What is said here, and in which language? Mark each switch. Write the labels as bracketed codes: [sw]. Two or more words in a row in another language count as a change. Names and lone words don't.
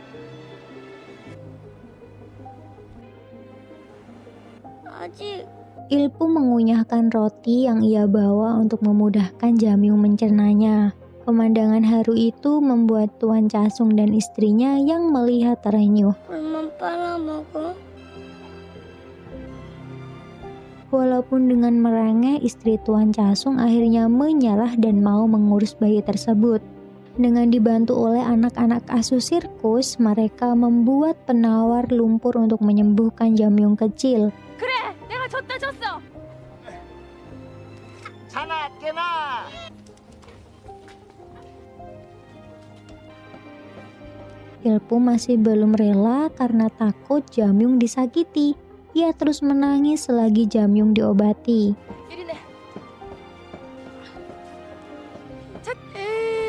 [ko] 아직 [id] Ilpum mengunyahkan roti yang ia bawa untuk memudahkan Jamyung mencernanya. Pemandangan haru itu membuat Tuan Casung dan istrinya yang melihat terenyuh. [ko] 물만 빨아먹어. [id] Walaupun dengan merengek, istri Tuan Casung akhirnya menyerah dan mau mengurus bayi tersebut. Dengan dibantu oleh anak-anak asuh sirkus, mereka membuat penawar lumpur untuk menyembuhkan Jamyung kecil. [ko] 그래, 내가 줬다 줬어. 자나 깨나. [id] Ilpum masih belum rela karena takut Jamyung disakiti. Ia terus menangis selagi Jamyung diobati. [ko] 이리네.